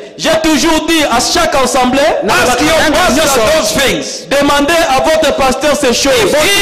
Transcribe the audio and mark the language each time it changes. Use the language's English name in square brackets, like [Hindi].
[French] J'ai toujours dit à chaque assemblée, [English] ask your pastor those things. [French] Demandez à votre pasteur ces choses.